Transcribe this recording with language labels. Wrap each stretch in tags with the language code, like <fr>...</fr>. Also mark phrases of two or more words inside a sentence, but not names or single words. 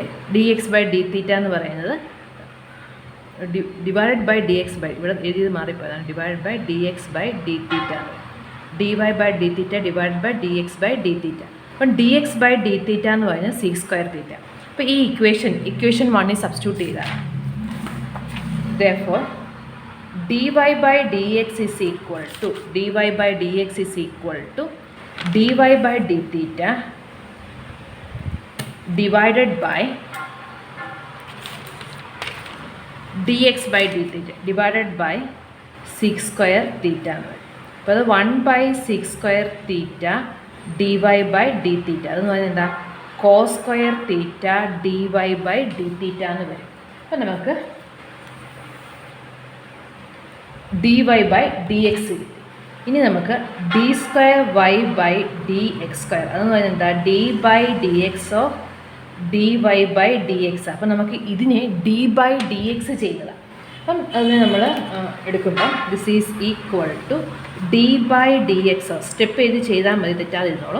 <en>d x by d theta</en> <ml>എന്ന് പറയുന്നത്</ml> <en>divided by d x by</en> <ml>ഇവിടെ എഴുതിയത് മാറിപ്പോയതാണ്.</ml> <en>divided by d x by d theta d y by d theta divided by d x by d theta. അപ്പം d x by d theta</en> <ml>എന്ന് പറയുന്നത്</ml> <en>6 square theta.</en> <ml>അപ്പോൾ ഈ ഇക്വേഷൻ 1 സബ്സ്റ്റിറ്റ്യൂട്ട് ചെയ്താൽ</ml> <en>therefore dy by dx is equal to dy by dx is equal to dy by d theta divided by dx by d theta divided by 6 square theta.</en> <ml>അപ്പോൾ അത്</ml> <en>1 by 6 square theta dy by d theta</en> <ml>അതെന്ന് പറയുന്നത് എന്താ?</ml> <en>cos square theta dy by d theta</en> <ml>എന്ന് വരും. അപ്പോൾ നമുക്ക്</ml> <en>d y by d x കിട്ടി.</en> <ml>ഇനി നമുക്ക്</ml> <en>d square y by d x square</en> <ml>അതെന്ന് പറയുന്നത് എന്താ?</ml> <en>d by d x of d y by d x.</en> <ml>അപ്പം നമുക്ക് ഇതിനെ</ml> <en>d by d x</en> <ml>ചെയ്തതാണ്. അപ്പം അതിനെ നമ്മൾ എടുക്കുമ്പം</ml> <en>this is equal to d by d x of step</en> <ml>ചെയ്താൽ മതി, തെറ്റാതിരുന്നോളും.</ml>